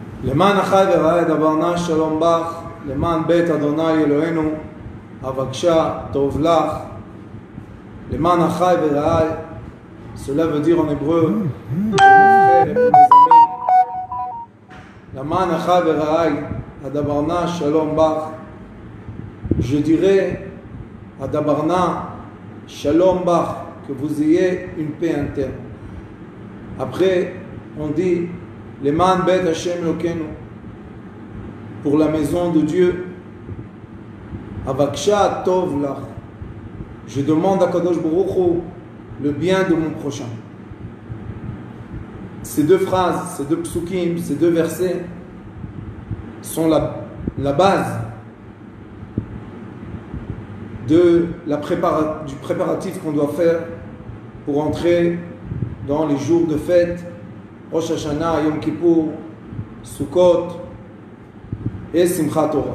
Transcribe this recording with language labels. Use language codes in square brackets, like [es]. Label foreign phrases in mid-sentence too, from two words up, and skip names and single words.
[he] למען החי ורעי דברנה שלום בך, למען בית אדוני אלוהינו, אבקשה טוב לך, למען החי ורעי, [fr] cela veut dire en hébreu, mes frères et mes amis, [he] למען החי ורעי, הדברנה שלום בך, [fr] je dirais, [he] הדברנה שלום בך, [fr] que vous ayez une paix interne. Après, on dit, [he] למען בית השם אלוקינו, [fr] pour la maison de Dieu, [he] אבקשה טוב לך, [fr] je demande à [he] קדוש ברוך הוא [fr] le bien de mon prochain. Ces deux phrases, ces deux psukim, ces deux versets sont la base du préparatif qu'on doit faire pour entrer dans les jours de fête, Rosh Hashanah, Yom Kippour, Sukkot et Simchat Torah.